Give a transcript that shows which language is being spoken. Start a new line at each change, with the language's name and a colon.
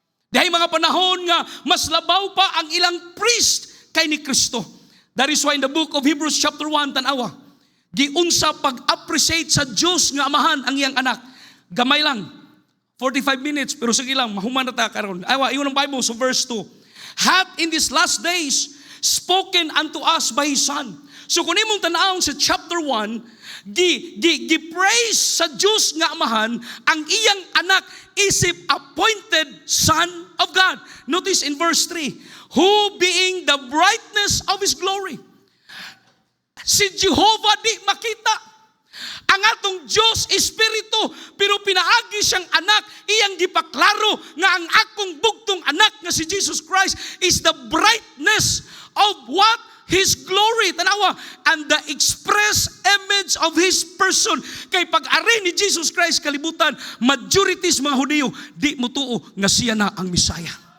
Cebuano: Dihay mga panahon nga mas labaw pa ang ilang priest kay ni Kristo.
English: That is why in the book of Hebrews chapter 1,
Cebuano: tanawa, giunsa pag-appreciate sa Diyos nga amahan ang iyang anak. Gamay lang, 45 minutes, pero sige lang, mahuman na ta karon. Awa, iyon ang Bible, so verse 2.
English: Hath in these last days spoken unto us by His Son.
Cebuano: So kung imong tanawon sa chapter 1, gi-praise sa Diyos nga amahan ang iyang anak isip
English: appointed Son of God. Notice in verse 3, who being the brightness of His glory.
Cebuano: Si Jehovah di makita. Ang atong Diyos Espiritu, pero pinaagi siyang anak, iyang gipaklaro nga ang akong bugtong anak nga si Jesus Christ
English: is the brightness of what? His glory.
Cebuano: Tanawa,
English: and the express image of His person.
Cebuano: Kay pag-ari ni Jesus Christ kalibutan, majorities mga Hudiyo, di mo tuo nga siya na ang Misaya.